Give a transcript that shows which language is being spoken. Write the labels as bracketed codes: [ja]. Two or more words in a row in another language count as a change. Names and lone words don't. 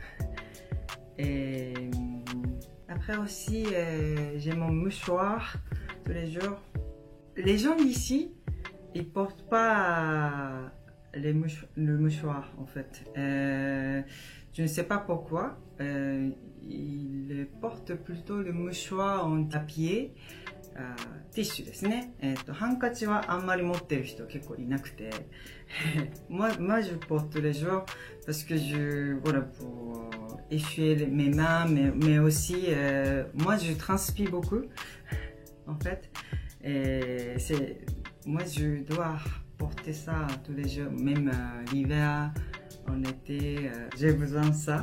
[fr] Et après aussi, j'ai mon mouchoir tous les jours. Les gens d'ici, ils portent pas le mouchoir en fait. Je ne sais pas pourquoi. Ils portent plutôt le mouchoir en papier. [ja] ティッシュですね。ハンカチはあんまり持ってる人結構いなくて。 [fr] moi, je porte les jours parce que voilà, pour essuyer mes mains, mais aussi, moi, je transpire beaucoup, en fait. Et moi, je dois porter ça tous les jours, même l'hiver, en été, j'ai besoin de ça.